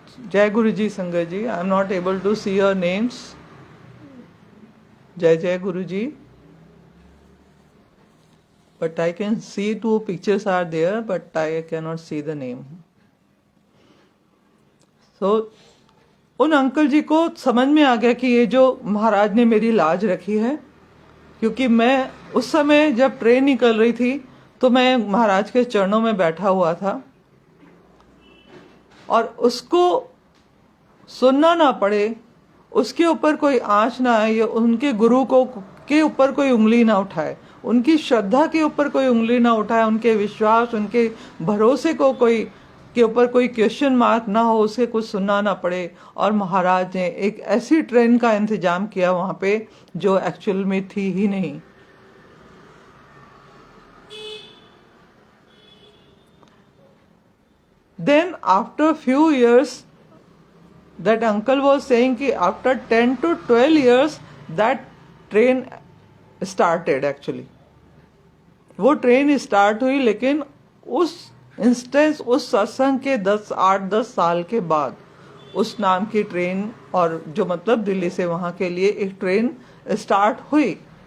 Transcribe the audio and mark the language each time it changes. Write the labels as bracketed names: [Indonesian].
[English] Jai Guruji, Sangat ji, I am not able to see your names. Jai Jai Guruji. But I can see two pictures are there, but I cannot see the name. [Hindi] So, उन uncle जी को समझ में आ गया कि ये जो महाराज ने मेरी लाज रखी है, क्योंकि मैं उस समय जब ट्रेन निकल रही थी तो मैं महाराज के चरणों में बैठा हुआ था, और उसको सुनना ना पड़े, उसके ऊपर कोई आंच ना आए, उनके गुरु को के ऊपर कोई उंगली ना उठाए, उनकी श्रद्धा के ऊपर कोई उंगली ना उठाए, उनके विश्वास, उनके भरोसे को कोई के ऊपर कोई क्वेश्चन मार्क ना हो, उसे कुछ सुनना ना पड़े। और महाराज ने एक ऐसी ट्रेन का इंतजाम किया वहां पे जो एक्चुअल में थी ही नहीं। [English] Then after few years, that uncle was saying कि after 10 to 12 years that train started actually. [Hindi] वो ट्रेन स्टार्ट हुई, लेकिन उस इंस्टेंस, उस सत्संग के 8-10 साल के बाद उस नाम की ट्रेन, और जो मतलब दिल्ली से वहां के लिए एक ट्रेन स्टार्ट हुई।